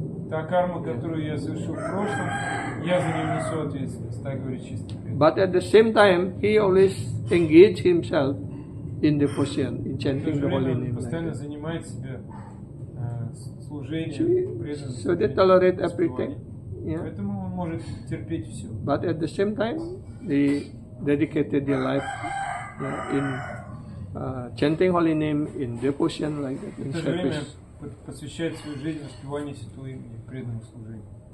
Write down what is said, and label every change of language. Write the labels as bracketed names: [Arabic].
[Russian] Та карма, которую я совершил в прошлом, я за нее несу ответственность, так говорит чистый преданный. [English] But at the same time, he always engage himself in devotion, in chanting the holy name. [Russian] Постоянно занимает себя служением, преданностью. [English] So they tolerate everything. [Russian] Поэтому он может терпеть все. [English] But at the same time, they dedicated their life in chanting holy name, in devotion like that, in [Russian] В то же время [English] service. [Russian] посвящает свою жизнь воспеванию святого имени, преданному служению.